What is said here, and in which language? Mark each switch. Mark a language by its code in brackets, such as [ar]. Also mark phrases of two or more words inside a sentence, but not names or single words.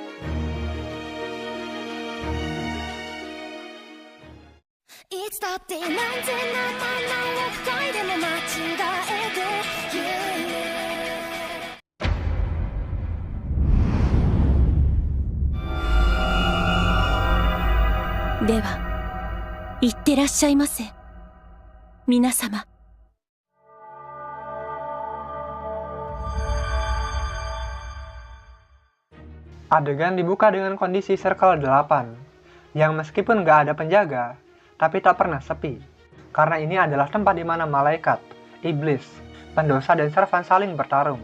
[ja] いつだって何千何万何億回でも間違えて言う。では、いってらっしゃいませ。皆様。 [id] Adegan dibuka dengan kondisi Circle 8, yang meskipun gak ada penjaga, tapi tak pernah sepi. Karena ini adalah tempat di mana malaikat, iblis, pendosa dan servan saling bertarung.